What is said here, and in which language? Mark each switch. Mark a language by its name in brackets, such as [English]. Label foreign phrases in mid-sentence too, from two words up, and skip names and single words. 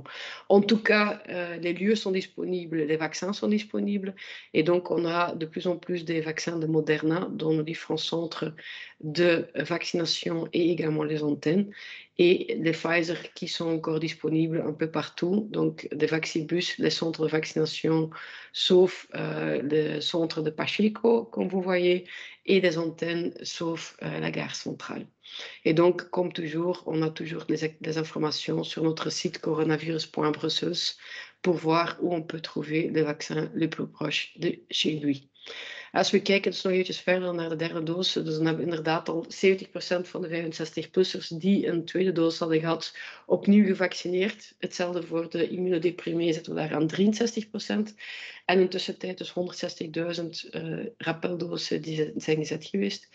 [French] En tout cas, les lieux sont disponibles, les vaccins sont disponibles et donc on a de plus en plus des vaccins de Moderna dans nos différents centres de vaccination et également les antennes et les Pfizer qui sont encore disponibles un peu partout, donc des Vaccibus, les centres de vaccination, sauf le centre de Pacheco, comme vous voyez, et des antennes, sauf la gare centrale. Et donc, comme toujours, on a toujours des informations sur notre site coronavirus.brussels pour voir où on peut trouver le vaccin le plus proche de chez lui. [Dutch] Als we kijken dus nog eventjes verder naar de derde dosis, dus dan hebben we inderdaad al 70% van de 65-plussers die een tweede dosis hadden gehad, opnieuw gevaccineerd. Hetzelfde voor de immunodeprimé zitten we daar aan 63%. En intussen tijd dus 160.000 rappeldosissen die zijn gezet geweest.